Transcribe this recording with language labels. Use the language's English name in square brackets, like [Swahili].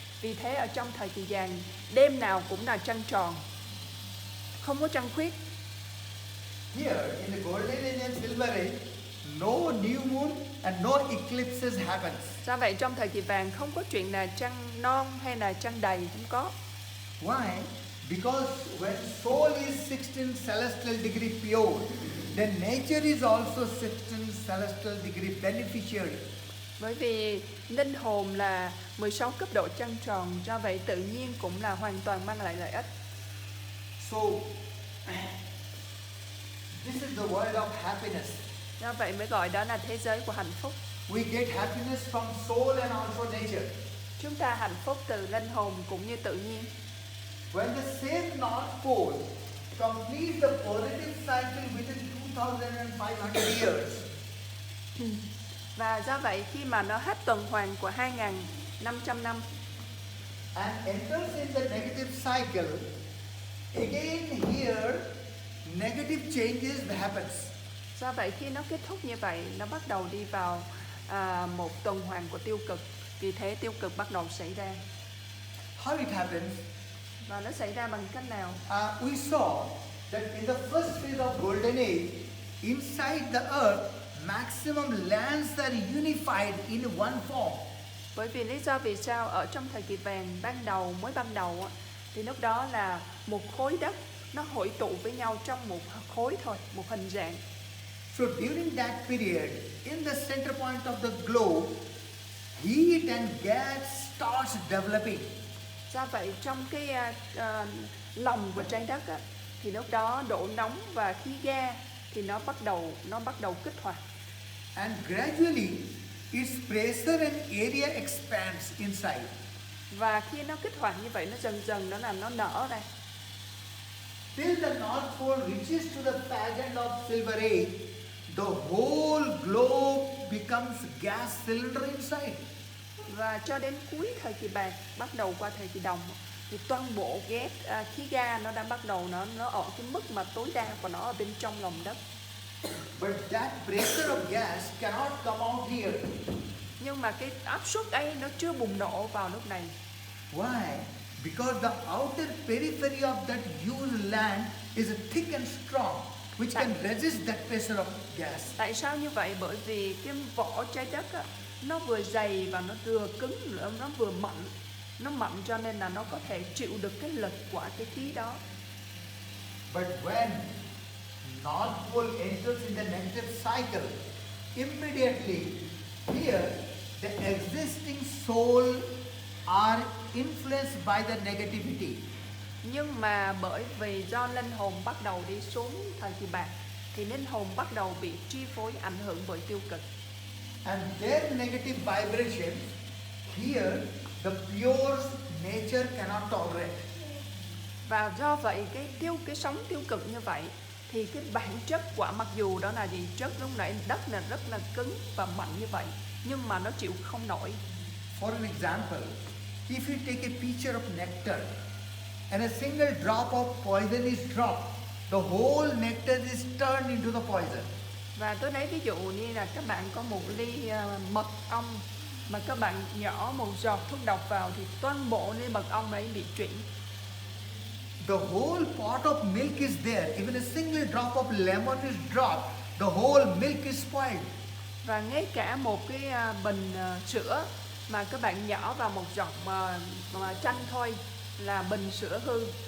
[Vietnamese] Vì thế ở trong thời kỳ vàng đêm nào cũng là trăng tròn, không có trăng khuyết. [English] Here in the golden age and silver age, no new moon and no eclipses happens. [Vietnamese] Do vậy trong thời kỳ vàng không có chuyện là trăng non hay là trăng đầy, không có. [English] Why? Because when soul is 16 celestial degree pure, then nature is also 16 celestial degree beneficiary. [Vietnamese] Bởi vì linh hồn là 16 cấp độ trăng tròn, do vậy tự nhiên cũng là hoàn toàn mang lại lợi ích. [English] So, this is the world of happiness. [Vietnamese] Do vậy mới gọi đó là thế giới của hạnh phúc. [English] We get happiness from soul and also nature. [Vietnamese] Chúng ta hạnh phúc từ linh hồn cũng như tự nhiên. [English] When the same North Pole completes the positive cycle within 2,500 years, [Vietnamese] Và do vậy khi mà nó hết tuần hoàn của 2.500 năm [English] and enters in the negative cycle, again here negative changes happens. [Vietnamese] Do vậy khi nó kết thúc như vậy, nó bắt đầu đi vào một tuần hoàn của tiêu cực. Vì thế tiêu cực bắt đầu xảy ra. [English] How it happens? [Vietnamese] Và nó xảy ra bằng cách nào? [English] We saw that in the first phase of Golden Age, inside the earth, maximum lands are unified in one form. [Vietnamese] Bởi vì lý do vì sao ở trong thời kỳ vàng mới ban đầu thì lúc đó là một khối đất nó hội tụ với nhau trong một khối thôi, một hình dạng. [English] So during that period, in the center point of the globe, heat and gas starts developing. [Vietnamese] Do vậy trong cái lòng của trái đất thì lúc đó độ nóng và khí ga thì nó bắt đầu kích hoạt. [English] And gradually, its pressure and area expands inside. [Vietnamese] Và khi nó kích hoạt như vậy, nó dần dần nó nở ra. [English] Till the North Pole reaches to the fag end of Silver Age, the whole globe becomes gas cylinder inside. [Vietnamese] Và cho đến cuối thời kỳ bạc, bắt đầu qua thời kỳ đồng, thì toàn bộ khí ga nó đã bắt đầu nó ở cái mức mà tối đa của nó ở bên trong lòng đất. [English] But that pressure of gas cannot come out here. [Vietnamese] Nhưng mà cái áp suất ấy nó chưa bùng nổ vào lúc này. [English] Why? Because the outer periphery of that used land is thick and strong, which can resist that pressure of gas. [Vietnamese] Tại sao như vậy? Bởi vì cái vỏ trái đất nó vừa dày và nó vừa cứng, nó vừa mạnh. Nó mạnh cho nên là nó có thể chịu được cái lực của cái khí đó. [English] But when North Pole enters in the negative cycle, immediately here the existing soul are influenced by the negativity. [Vietnamese] Nhưng mà bởi vì do linh hồn bắt đầu đi xuống thời kỳ bạc thì linh hồn bắt đầu bị chi phối, ảnh hưởng bởi tiêu cực. [English] And their negative vibrations, here the pure nature cannot tolerate. [Vietnamese] Và do vậy cái sóng tiêu cực như vậy thì cái bản chất của, mặc dù đó là gì, chất lúc nãy đất là rất là cứng và mạnh như vậy, nhưng mà nó chịu không nổi. [English] For an example, if you take a pitcher of nectar and a single drop of poison is dropped, the whole nectar is turned into the poison. [Vietnamese] Và tôi lấy ví dụ như là các bạn có một ly mật ong mà các bạn nhỏ một giọt thuốc độc vào thì toàn bộ ly mật ong ấy bị chuyển. [English] The whole pot of milk is there. Even a single drop of lemon is dropped, the whole milk is spoiled. [Vietnamese] Và ngay cả một cái bình sữa mà các bạn nhỏ vào một giọt mà chanh thôi là bình sữa hư.